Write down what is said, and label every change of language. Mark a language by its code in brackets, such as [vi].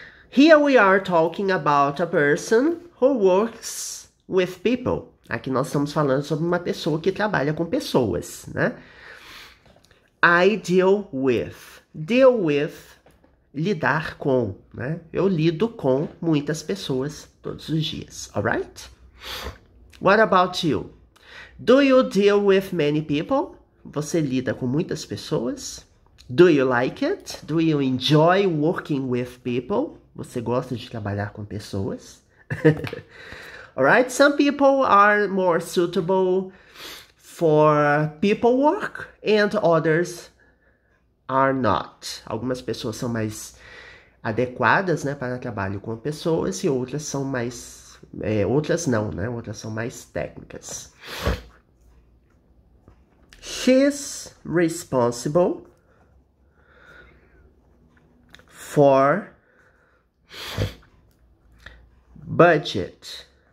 [en] Here we are talking about a person who works with people. [pt] Aqui nós estamos falando sobre uma pessoa que trabalha com pessoas, né? [en] I deal with. Deal with, [pt] lidar com, [en] né? [pt] Eu lido com muitas pessoas todos os dias, alright? [en] What about you? Do you deal with many people? [pt] Você lida com muitas pessoas? [en] Do you like it? Do you enjoy working with people? [pt] Você gosta de trabalhar com pessoas? [en] Alright, some people are more suitable for people work and others are not. [pt] Algumas pessoas são mais adequadas, né, para trabalho com pessoas e outras são mais... outras não, né? Outras são mais técnicas. [en] She's responsible for budget.